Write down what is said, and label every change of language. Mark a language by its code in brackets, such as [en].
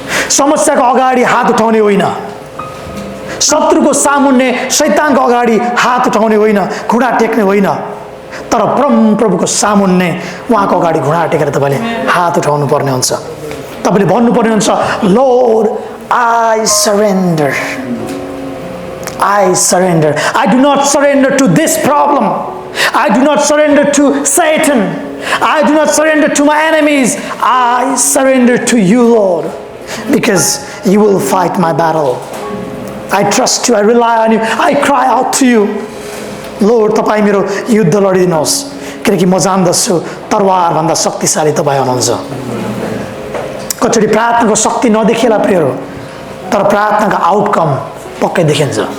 [ne] समस्याको अगाडि हात उठाउने होइन, शत्रुको सामुन्ने शैतानको अगाडि हात उठाउने होइन, घुँडा टेक्ने होइन, तर प्रभुको सामुन्ने उहाँको अगाडि घुँडा टेकेर तपाईँले हात उठाउनु पर्ने हुन्छ। तपाईँले भन्नुपर्ने हुन्छ, [en] Lord, I surrender. I surrender. I do not surrender to this problem. I do not surrender to Satan. I do not surrender to my enemies. I surrender to you, Lord, because you will fight my battle. I trust you. I rely on you. I cry out to you. [ne] Lord, तपाईँ मेरो युद्ध लडिदिनुहोस्, किनकि म जान्दछु तरवार भन्दा शक्तिशाली तपाईँ हुनुहुन्छ। कचोटि प्रार्थनाको शक्ति नदेखिएला प्रियहरू, तर प्रार्थनाको आउटकम पक्कै देखिन्छ।